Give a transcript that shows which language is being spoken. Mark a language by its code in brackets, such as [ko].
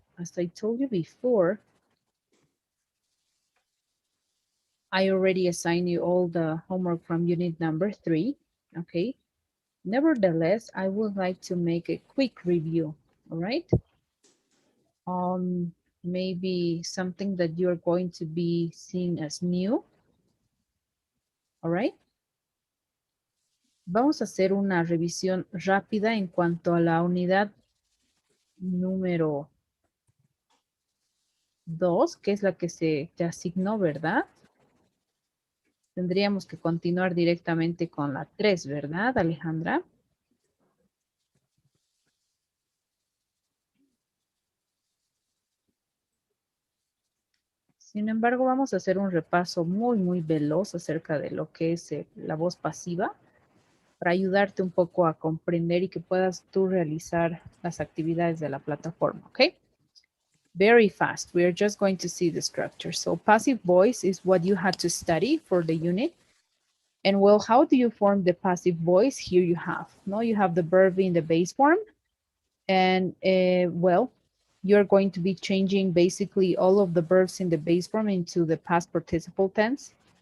[en] As I told you before, I already assigned you all the homework from unit number 3, okay? Nevertheless, I would like to make a quick review, all right? Maybe something that you're going to be seeing as new, all right? [es] Vamos a hacer una revisión rápida en cuanto a la unidad número 2, que es la que se te asignó, ¿verdad? Tendríamos que continuar directamente con la 3, ¿verdad, Alejandra? Sin embargo, vamos a hacer un repaso muy veloz acerca de lo que es la voz pasiva para ayudarte un poco a comprender y que puedas tú realizar las actividades de la plataforma, ¿ok? [en] Very fast. We are just going to see the structure. So passive voice is what you had to study for the unit. And well, how do you form the passive voice? Here you have, no, you have the verb in the base form. And well, you're going to be changing basically all of the verbs in the base form into the past participle tense.